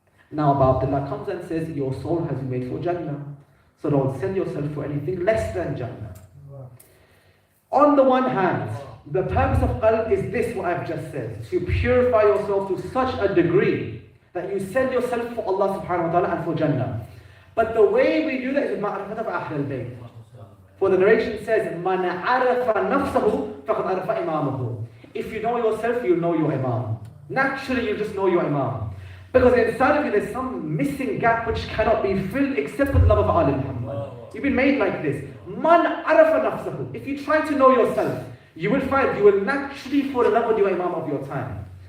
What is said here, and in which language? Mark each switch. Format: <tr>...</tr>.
<en>Now Abu Abdullah comes and says, your soul has been made for Jannah. So don't sell yourself for anything less than Jannah. On the one hand, the purpose of qalb is this, what I've just said. To purify yourself to such a degree that you sell yourself for Allah subhanahu wa ta'ala and for Jannah. But the way we do that is with ma'rifat of Ahl al-Bayt. For the narration says,</en> <ar>مَنْ عَرَفَ نَفْسَهُ فَقَدْ عَرَفَ إِمَامَهُ.</ar> <en>If you know yourself, you'll know your Imam. Naturally, you just know your Imam. Because inside of you, there's some missing gap which cannot be filled except with the love of Ali Muhammad. You've been made like this.</en> <ar>مَنْ عَرَفَ نَفْسَهُ.</ar> <en>If you try to know yourself, you will find you will naturally fall in love with your Imam of your time.</en>